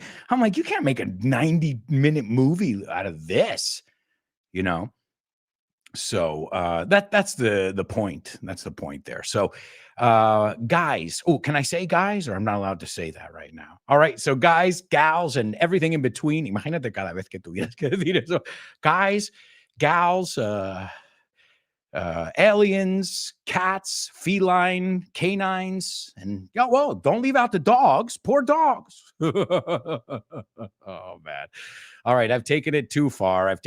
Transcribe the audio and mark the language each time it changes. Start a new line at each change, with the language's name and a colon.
English: I'm like, you can't make a 90-minute movie out of this, you know? So that's the point. That's the point there. So guys, oh, can I say guys, or I'm not allowed to say that right now? All right, so guys, gals, and everything in between.
Spanish: Imagínate cada vez que tuvieras que decir eso.
English: Guys, gals, aliens, cats, feline, canines, and yeah, well, don't leave out the dogs. Poor dogs. Oh man. All right, I've taken it too far.